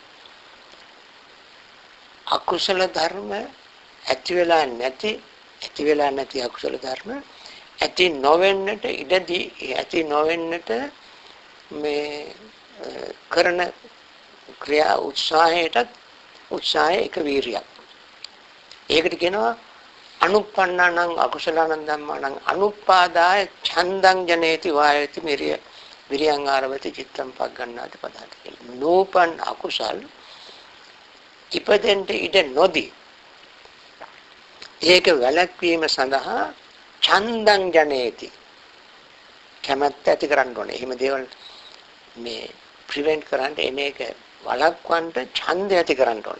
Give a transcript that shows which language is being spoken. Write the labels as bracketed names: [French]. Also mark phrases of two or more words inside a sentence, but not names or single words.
[Sinhala] අකුසල ධර්ම ඇති වෙලා නැති අකුසල ධර්ම ඇති නොවෙන්නට ඉඩදී ඇති නොවෙන්නට මේ කරන ක්‍රියා උත්සාහය එක වීරියක්. ඒකට කියනවා [Pali] අනුප්පන්නානං අකුසලානං ධම්මානං අනුපාදාය ඡන්දං ජනේති වායති විරියං ආරවති චිත්තං පග්ගණ්ණාති පදාති කියලා. [Sinhala] නෝපන් අකුසල් ඉපදෙන්ට ඉඩ නොදී ඒක වැළැක්වීම සඳහා [Pali] ඡන්දං ජනේති [Sinhala] කැමැත්ත ඇති කරන්න ඕනේ. එහෙම දේවල් මේ ප්‍රිවෙන්ට් කරන්න එන එක වළක්වන්න ඡන්දය ඇති කරන්න ඕනේ.